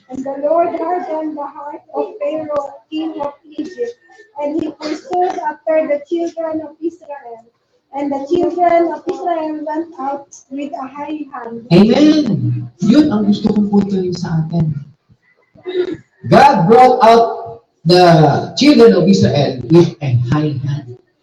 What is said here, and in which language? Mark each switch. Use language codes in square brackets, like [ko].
[en] And the Lord hardened the heart of Pharaoh, king of Egypt, and he pursued after the children of Israel. And the children of Israel went out with a high hand. Amen. [tl] Yun ang gusto kong puntuin sa atin. [en] God brought out the children of Israel with a high hand.